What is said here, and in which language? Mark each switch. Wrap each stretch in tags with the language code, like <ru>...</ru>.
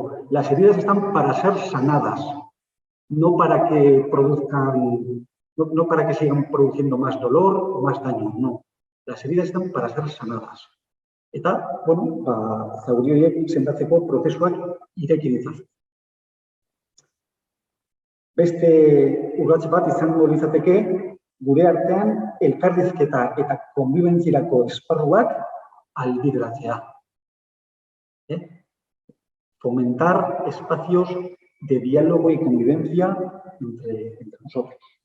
<es>Las heridas están para ser sanadas, no para que no para que sigan produciendo más dolor o más daño, no. Las heridas están para ser sanadas.</es> <eu>Eta, bueno, zauri horiek sendatzeko prozesuak ireki ditzazu. Beste urrats bat izango litzateke, gure artean elkarrizketa eta konbibentziarako esparruak ahalbideratzea. Fomentar espacios de diálogo y convivencia entre nosotros.</eu>